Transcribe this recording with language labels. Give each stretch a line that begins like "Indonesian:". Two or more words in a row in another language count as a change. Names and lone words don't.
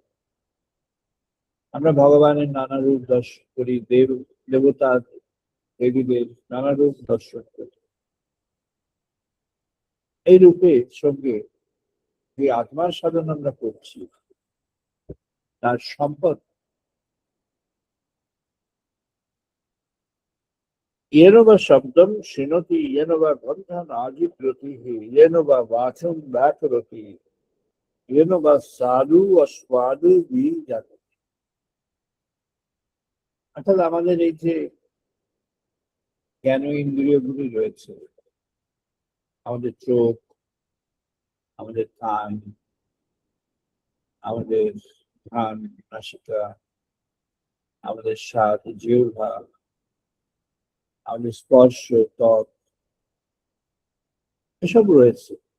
Bangla: আমরা ভগবানের নানা রূপ দর্শন করি, দেবতা দেবীদের নানা রূপ দর্শন করি। এই রূপের সঙ্গে যে আত্মার সাধন আমরা করছি, তার সম্পর্ক।
Sanskrit: येन वा शब्दम शृणोति येन वा गन्धं आजिघ्रति येन वा वाचं व्याकरोति येन वा साधु अस्वादु बीजाति।
Bangla: অর্থাৎ আমাদের এই যে জ্ঞান ইন্দ্রিয়গুলি রয়েছে, আমাদের চোখ, আমাদের কান, আমাদের ঘ্রাণ নাসিকা, আমাদের স্বাদ জিহ্বা, আমাদের স্পর্শ ত্বক, এসব রয়েছে।